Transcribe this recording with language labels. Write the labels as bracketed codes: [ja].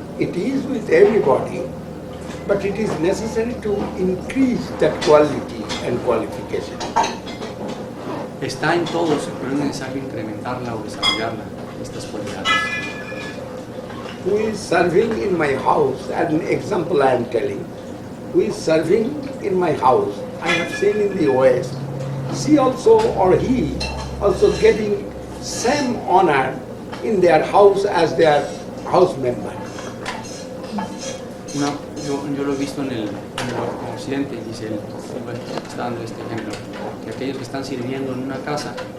[en] It is with everybody, but it is necessary to increase that quality and qualification. [es] Está en todos, pero es necesario incrementarla o desarrollarla, estas cualidades. [en] Who is serving in my house, an example I am telling, who is serving in my house, I have seen in the West, she also or he also getting same honor in their house as their house member. [es] Yo lo he visto en el occidente, dice él, está dando este ejemplo, que aquellos que están sirviendo en una casa,